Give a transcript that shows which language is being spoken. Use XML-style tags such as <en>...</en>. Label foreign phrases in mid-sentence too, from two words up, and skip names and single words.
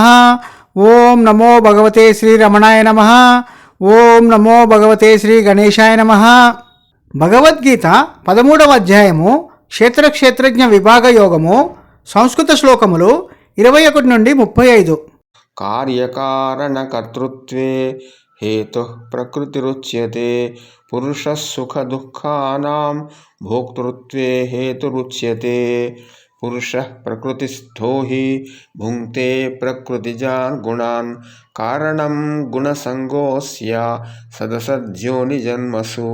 <sa>ఓం నమో భగవతే శ్రీ రమణాయ నమః. ఓం నమో భగవతే శ్రీ గణేశాయ నమః.</sa> <te>భగవద్గీత 13వ అధ్యాయము క్షేత్రజ్ఞ విభాగ యోగము. సంస్కృత శ్లోకములు 21 నుండి 35.</te> <sa>కార్యకారణకర్తృత్వే हेतु प्रकृतिरुच्यते पुरुषः सुखदुःखानां भोक्तृत्वे हेतुरुच्यते पुरुषः प्रकृतिस्थो हि भुङ्क्ते प्रकृतिजान् गुणान् कारणं गुणसङ्गोऽस्य सदसद्योनिजन्मसु</sa>